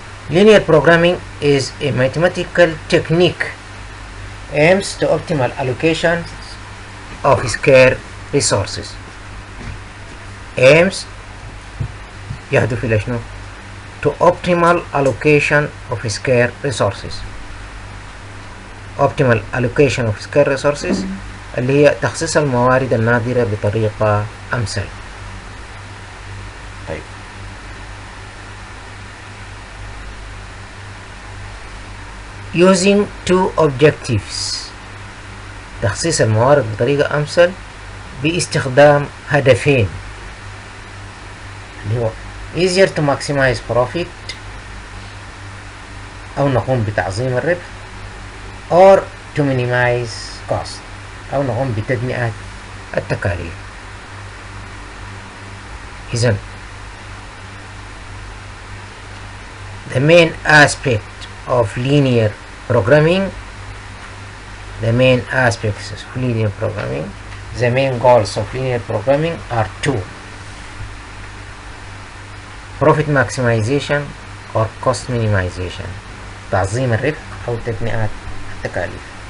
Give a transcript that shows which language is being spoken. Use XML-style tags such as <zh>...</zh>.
<en>Linear programming is a mathematical technique aims to optimal allocation of scarce resources. aims</en> <ar>يهدف إلى شنو؟</ar> <en>to optimal allocation of scarce resources. optimal allocation of scarce resources</en> <ar>اللي هي تخصيص الموارد النادرة بطريقة أمثل. طيب،</ar> <en>using two objectives،</en> <ar>تخصيص الموارد بطريقة أمثل باستخدام هدفين اللي هو</ar> <en>easier to maximize profit</en> <ar>أو نقوم بتعظيم الربح</ar> <en>or to minimize cost</en> <ar>أو نقوم بتدنئة التكاليف.</ar> <en>إذن the main aspect of linear programming, the main aspects of linear programming, the main goals of linear programming are two: profit maximization or cost minimization،</en> <ar>تعظيم الربح أو تدنئة التكاليف.</ar>